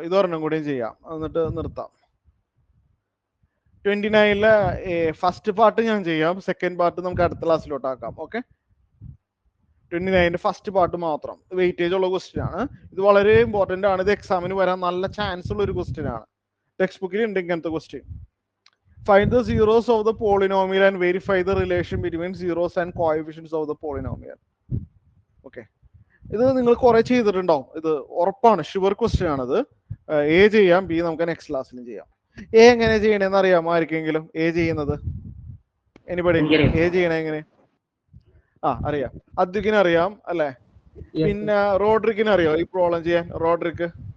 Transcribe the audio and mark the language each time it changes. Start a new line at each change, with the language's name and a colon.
Malayalam: ഇതൊരെണ്ണം കൂടിയും ചെയ്യാം, എന്നിട്ട് നിർത്താം. 29-ലെ ഫസ്റ്റ് പാർട്ട് ഞാൻ ചെയ്യാം. സെക്കൻഡ് പാർട്ട് നമുക്ക് അടുത്ത ക്ലാസ്സിലോട്ട് ആക്കാം. ഓക്കെ, 29-ന്റെ ഫസ്റ്റ് പാർട്ട് മാത്രം. വെയിറ്റേജ് ഉള്ള ക്വസ്റ്റ്യൻ ആണ്. ഇത് വളരെ ഇമ്പോർട്ടന്റ് ആണ്. ഇത് എക്സാമിന് വരാൻ നല്ല ചാൻസ് ഉള്ള ഒരു ക്വസ്റ്റ്യൻ ആണ്. ടെക്സ്റ്റ് ബുക്കിൽ ഉണ്ട് ഇങ്ങനത്തെ question.
English: Find the zeros of the polynomial and verify the relation between zeros and coefficients of the polynomial.
Malayalam: Okay, ഇത് നിങ്ങൾ കുറെ ചെയ്തിട്ടുണ്ടാവും. ഇത് ഉറപ്പാണ്, ഷുവർ ക്വസ്റ്റ്യൻ ആണിത്. എ ചെയ്യാം, ബി നമുക്ക് നെക്സ്റ്റ് ക്ലാസ്സിലും ചെയ്യാം. എ എങ്ങനെ ചെയ്യണമെന്ന് അറിയാമോ ആർക്കെങ്കിലും? എ ചെയ്യുന്നത് എനിബഡി? എ ചെയ്യണേ എങ്ങനെ? അറിയാം. അദ്വിക്കിന് അറിയാം അല്ലെ? പിന്നെ റോഡ്രിക്കിന് അറിയോ ഈ പ്രോബ്ലം ചെയ്യാൻ? റോഡ്രിക്ക്